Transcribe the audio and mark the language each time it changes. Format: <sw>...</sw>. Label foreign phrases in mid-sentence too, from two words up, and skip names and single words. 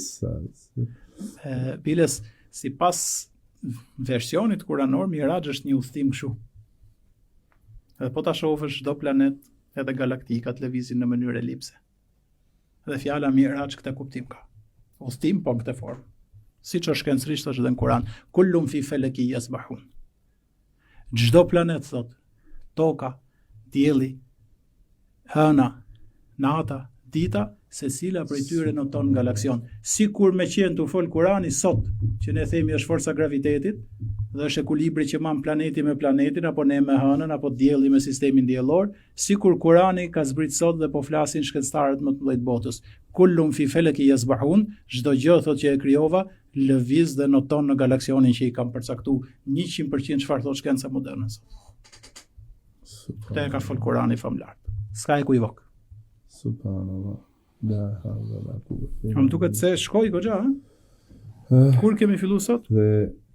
<sq>Biles, sipas versionit kuranor, Miraxhi është një udhëtim kështu. Dhe po ta shohësh çdo planet edhe galaktikat lëvizin në mënyrë elipse. Dhe fjala Miraxh këtë kuptim ka. Udhëtim po në këtë formë. Siç është shkencërisht është edhe në Kur'an,</sq> <ar>kullum fi falaki yasbahun.</ar> <sq>Çdo planet thot, toka, dielli, hëna, nata, dita, secila prej tyre noton galaksion. Sikur me qenë të fol Kurani sot, që ne themi është forca gravitetit, dhe është ekuilibri që man planeti me planetin, apo ne me hënën, apo dielli me sistemin diellor, sikur Kurani ka zbrit sot dhe po flasin shkencëtarët më të mëdhenj botës.</sq> <ar>Kullum fi falaki yasbahun,</ar> <sq>çdo gjë thot që e krijova, lëviz dhe noton në galaksionin që i kam përcaktuar 100% çfarë thot shkenca moderne sot. Këtë e ka fol Kurani famlar. S'ka ekuivok. Subhanallah. Më duket se shkoj goxha, kur kemi filluar sot?</sq>